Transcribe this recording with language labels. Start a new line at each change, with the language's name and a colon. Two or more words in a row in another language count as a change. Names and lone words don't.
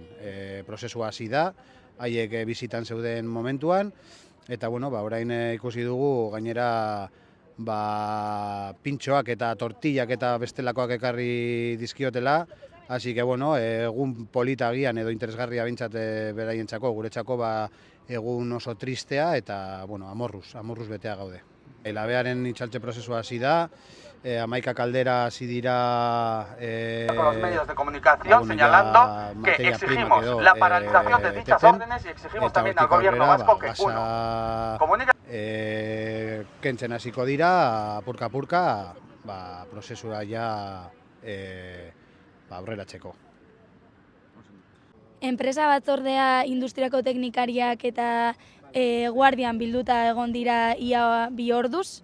Basque: Prozesua hasi da, haiek bizitan zeuden momentuan, eta orain ikusi dugu gainera pintxoak eta tortillak eta bestelakoak ekarri dizkiotela, hasi que egun polita agian edo interesgarria bintzat beraientzako, guretzako egun oso tristea eta amorruz betea gaude. Labearen itxaltze prozesua hasi da, 11 kaldera hasi dira
Spanish: los medios de comunicación señalando que exigimos la paralización de dichas órdenes y exigimos también al gobierno vasco que comunique.
Basque: Kentzen hasiko dira, apurka, prozesua ja aurreratzeko. Enpresa batzordea industriako teknikariak eta guardian bilduta egon dira ia 2 orduz.